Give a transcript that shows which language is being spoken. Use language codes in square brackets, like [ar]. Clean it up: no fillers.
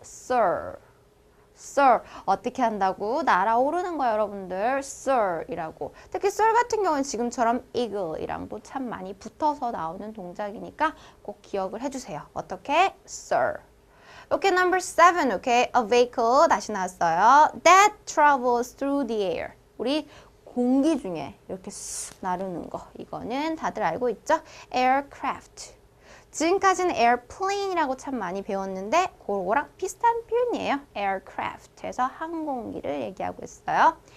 [ko] soar. 어떻게 한다고? 날아오르는 거예요, 여러분들. soar이라고. 특히 soar 같은 경우는 지금처럼 eagle이랑도 참 많이 붙어서 나오는 동작이니까 꼭 기억을 해주세요. 어떻게? soar. 오케이, [en] number 7. [ko] 오케이, [en] a vehicle [ko] 다시 나왔어요. [en] That travels through the air. [ko] 우리 공기 중에 이렇게 쑥 나르는 거. 이거는 다들 알고 있죠? aircraft. 지금까지는 airplane이라고 참 많이 배웠는데 그거랑 비슷한 표현이에요. aircraft에서 항공기를 얘기하고 있어요.